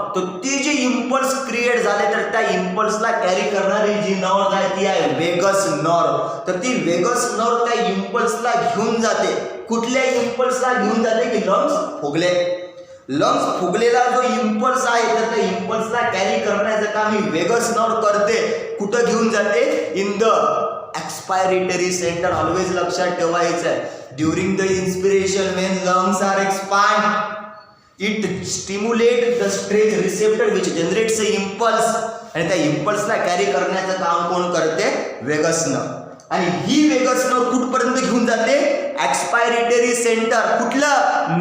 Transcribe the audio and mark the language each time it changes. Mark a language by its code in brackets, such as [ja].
[mr] तर ती जी impulse create झाले तर त्या इम्पल्सला कॅरी करणारी जी नर्व आहे ती आहे वेगस नर्व. तर ती वेगस नर्व त्या इम्पल्सला घेऊन जाते. कुठल्या इम्पल्सला घेऊन जाते? की लंग्स फुगले. लंग्स फुगलेला जो इम्पल्स आहे तर त्या इम्पल्सला कॅरी करण्याचं काम ही वेगस नर्व करते. कुठं घेऊन जाते? [en] In the expiratory centre. Always [mr] लक्षात ठेवायचं आहे. [en] During the inspiration when lungs are expand it stimulate the stretch receptor which generates a impulse. [mr] आणि त्या इम्पल्सला कॅरी करण्याचं काम कोण करते? Vegas nerve. आणि ही वेगस नर्व कुठपर्यंत घेऊन जाते? Expiratory centre. कुठलं?